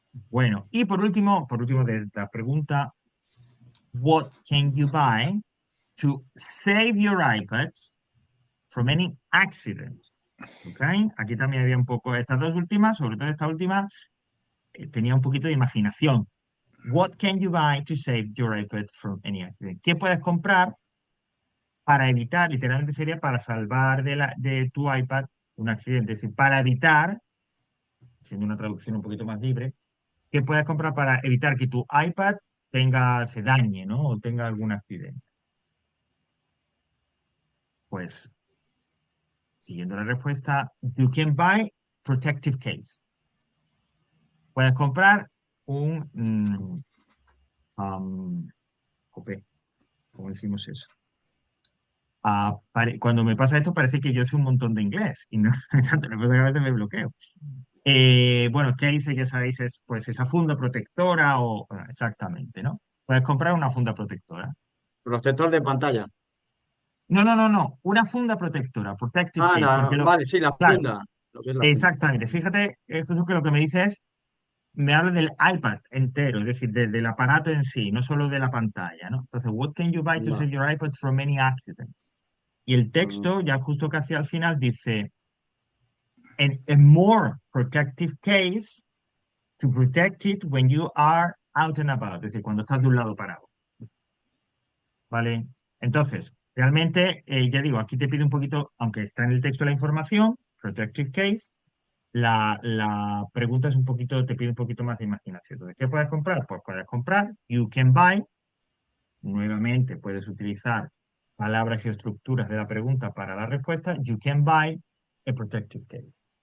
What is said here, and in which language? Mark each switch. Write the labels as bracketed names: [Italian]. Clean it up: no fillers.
[Spanish] Bueno, y por último de esta pregunta, [English] what can you buy to save your iPads from any accident? ¿Ok? [Spanish] Aquí también había un poco, estas dos últimas, sobre todo esta última, tenía un poquito de imaginación. [English] What can you buy to save your iPad from any accident? [Spanish] ¿Qué puedes comprar para evitar, literalmente sería para salvar de tu iPad un accidente? Es decir, para evitar, siendo una traducción un poquito más libre, ¿qué puedes comprar para evitar que tu iPad se dañe, ¿no? O tenga algún accidente? Pues, siguiendo la respuesta, [English] you can buy protective case. [Spanish] Puedes comprar un, jope, ¿cómo decimos eso? Cuando me pasa esto parece que yo sé un montón de inglés y no, lo que pasa es que a veces me bloqueo. Bueno, case, ya sabéis, es pues esa funda protectora o bueno, exactamente, ¿no? Puedes comprar una funda protectora. Protector de pantalla. No, una funda protectora, protective Ah, case, porque vale, sí, la claro, funda. Lo que es la funda. exactamente, fíjate, esto es lo que me dice es, me habla del iPad entero, es decir, del aparato en sí, no solo de la pantalla, ¿no? [English] Entonces, what can you buy to [Spanish] Va. [English] save your iPad from any accident? [Spanish] Y el Mm. texto, ya justo que hacia al final, dice, [English] a more protective case to protect it when you are out and about, [Spanish] es decir, cuando estás de un lado parado, ¿vale? Entonces, realmente, ya digo, aquí te pide un poquito, aunque está en el texto la información, protective case, la pregunta es un poquito, te pide un poquito más de imaginación. Entonces, ¿qué puedes comprar? Pues puedes comprar, [English] you can buy, [Spanish] nuevamente puedes utilizar palabras y estructuras de la pregunta para la respuesta. [English] You can buy a protective case.